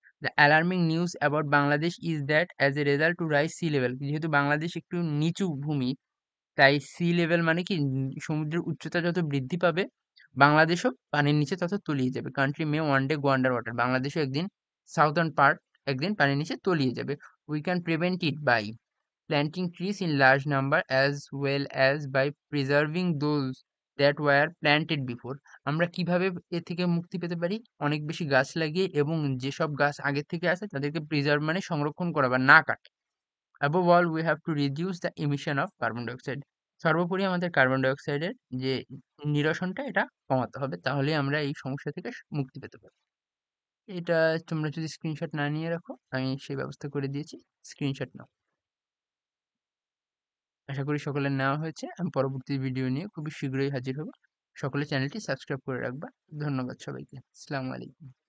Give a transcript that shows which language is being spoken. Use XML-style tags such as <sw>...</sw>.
<en>the alarming news about Bangladesh is that as a result to rise sea level,</en> <bn>যেহেতু বাংলাদেশ একটু নিচু ভূমি, তাই সি লেভেল মানে কি সমুদ্রের উচ্চতা যত বৃদ্ধি পাবে বাংলাদেশও পানির নিচে তত তলিয়ে যাবে।</bn> <en>country may one day go under water,</en> <bn>বাংলাদেশও একদিন সাউথার্ন পার্ট একদিন পানির নিচে তলিয়ে যাবে।</bn> <en>We can prevent it by planting trees in large number as well as by preserving those that were planted before.</en> <bn>আমরা কিভাবে এ থেকে মুক্তি পেতে পারি? অনেক বেশি গাছ লাগিয়ে এবং যেসব গাছ আগের থেকে আছে তাদেরকে প্রিজার্ভ মানে সংরক্ষণ করা বা না কাটা।</bn> <en>Above all, we have to reduce the emission of carbon dioxide.</en> <bn>সর্বোপরি আমাদের কার্বন ডাইঅক্সাইডের যে নিরসনটা এটা কমাতে হবে, তাহলেই আমরা এই সমস্যা থেকে মুক্তি পেতে পারি। এটা তোমরা যদি স্ক্রিনশট না নিয়ে রাখো, আমি সেই ব্যবস্থা করে দিয়েছি, স্ক্রিনশট নাও। আশা করি সকলের নেওয়া হয়েছে। আমি পরবর্তী ভিডিও নিয়ে খুবই শীঘ্রই হাজির হব। সকলে চ্যানেলটি সাবস্ক্রাইব করে রাখবা। ধন্যবাদ সবাইকে। আসসালামু আলাইকুম।</bn>